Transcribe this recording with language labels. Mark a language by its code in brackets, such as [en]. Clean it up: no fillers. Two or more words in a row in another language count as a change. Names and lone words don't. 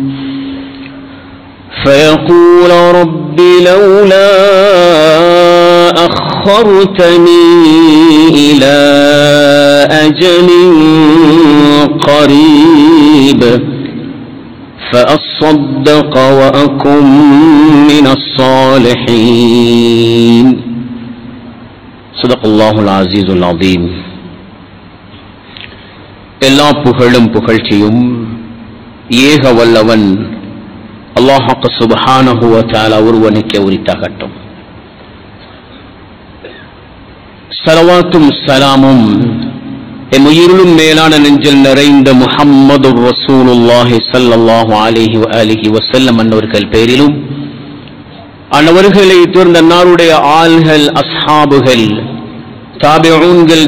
[ar] فيقول رب لولا أخرتني إلى أجل قريب فأصدق وأكن من الصالحين. صدق الله العزيز العظيم. [ta] எல்லா புகழும் புகழ்ச்சியும் ஏக வல்லவன் அல்லாஹ் [ar] سبحانه وتعالى [ta] ஒருவனுக்கே உரித்தாகட்டும். ஸலவாத்தும் ஸலாமும் என் உயிரிலும் மேலான நெஞ்சில் நிறைந்த முஹம்மது [ar] رسول الله صلى الله عليه وآله وسلم [ta] அன்னவர்கள் பேரிலும் அன்னவர்களை தொடர்ந்த அன்னாருடைய ஆள்கள் அஸ்ஹாபுகள் தாபிஊன்கள்